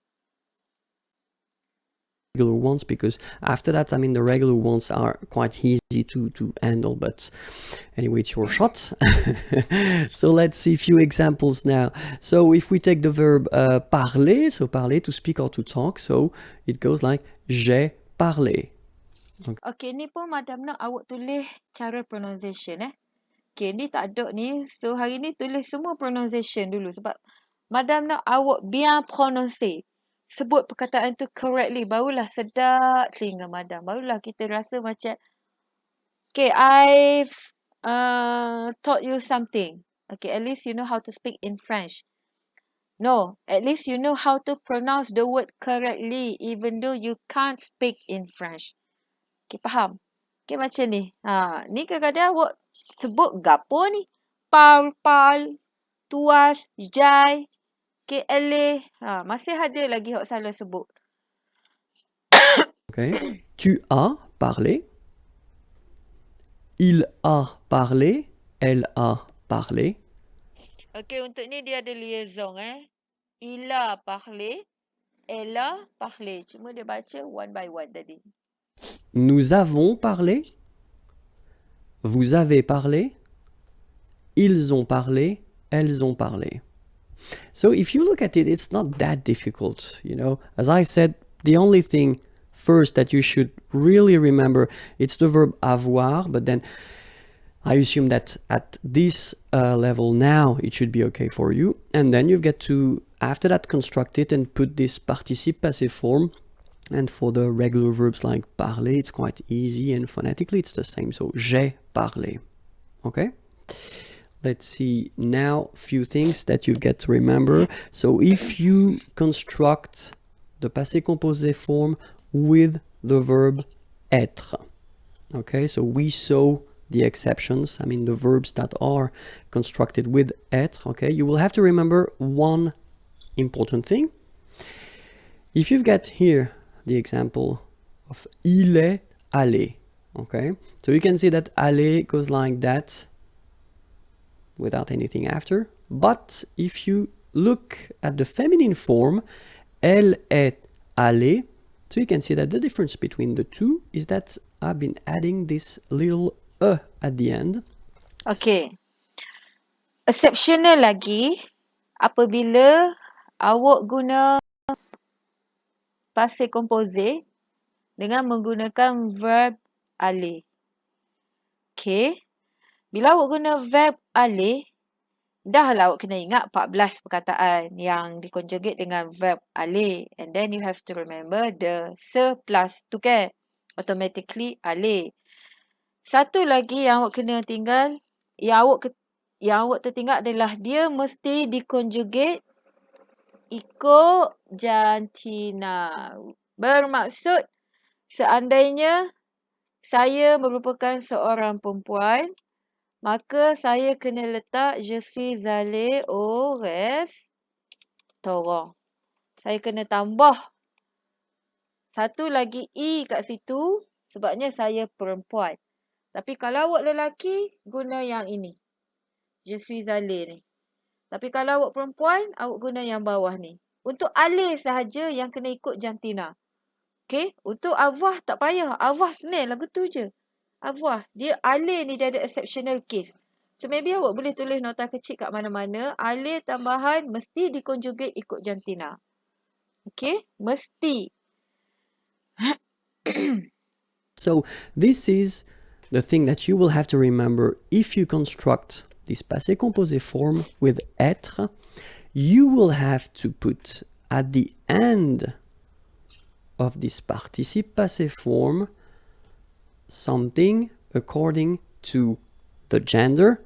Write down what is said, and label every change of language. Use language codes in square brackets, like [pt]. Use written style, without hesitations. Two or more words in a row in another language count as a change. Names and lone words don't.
[en] Regular ones, because after that, I mean, the regular ones are quite easy to handle, but anyway, it's your shot. So let's see a few examples now. So if we take the verb parler, so parler, to speak or to talk, so it goes like [fr] j'ai parlé. [ms] Okay, ni pun madam nak awak tulis cara pronunciation Okay, ni tak ada ni. So hari ni tulis semua pronunciation dulu sebab madam nak awak [fr] bien prononcer. [ms] Sebut perkataan tu correctly, barulah sedap telinga madam. Barulah kita rasa macam, [en] okay, I've taught you something. Okay, at least you know how to speak in French. No, at least you know how to pronounce the word correctly even though you can't speak in French. [ms] Okay, faham? Okay, macam ni. Ni kadang-kadang awak sebut gapo ni? Pal, tuas, jai, okay, eleh. Masih ada lagi awak salah sebut. [fr] Okay. Tu as parlé. Il a parlé. Elle a parlé. [ms] Okay, untuk ni dia ada liaison [fr] Il a parlé. Elle a parlé. [ms] Cuma dia baca [en] one by one [ms] tadi. [fr] Nous avons parlé. Vous avez parlé. Ils ont parlé. Elles ont parlé. [en] So if you look at it, it's not that difficult, you know. As I said, the only thing first that you should really remember, it's the verb avoir, but then I assume that at this level now, it should be okay for you. And then you get to, after that, construct it and put this [fr] participe passé [en] form. And for the regular verbs like parler, it's quite easy, and phonetically it's the same. [fr] So j'ai parlé. [en] Okay? Let's see now a few things that you get to remember. So if you construct the [fr] passé composé [en] form with the verb être, okay, so we saw the exceptions, I mean the verbs that are constructed with être, okay, you will have to remember one important thing. If you've got here the example of [fr] il est allé, [en] okay, so you can see that aller goes like that without anything after. But if you look at the feminine form, [fr] elle est allée, [en] so you can see that the difference between the two is that I've been adding this little at the end. [ms] Okay. Exceptional lagi apabila awak guna [fr] passé composé [ms] dengan menggunakan verb aller. Okay. Bila awak guna verb aller, dah lah awak kena ingat 14 perkataan yang diconjugate dengan verb aller. [en] And then you have to remember the se plus to ke. Automatically aller. [ms] Satu lagi yang awak kena tinggal, yang awak tertinggal adalah dia mesti diconjugate ikut jantina. Bermaksud seandainya saya merupakan seorang perempuan, maka saya kena letak [fr] je suis allée au restaurant. [ms] Saya kena tambah satu lagi i kat situ sebabnya saya perempuan. Tapi kalau awak lelaki, guna yang ini. [fr] Je suis allée ni. [ms] Tapi kalau awak perempuan, awak guna yang bawah ni. Untuk allée sahaja yang kena ikut jantina. Okay? Untuk avoir tak payah. Avoir sebenarnya lagu tu je. Avoir. Dia allée ni dia ada [en] exceptional case. So maybe [ms] awak boleh tulis nota kecil kat mana-mana. Allée tambahan mesti diconjugate ikut jantina. Okay? Mesti. [en] So this is the thing that you will have to remember if you construct this [fr] passé composé [en] form with être. You will have to put at the end of this [fr] participe passé [en] form something according to the gender.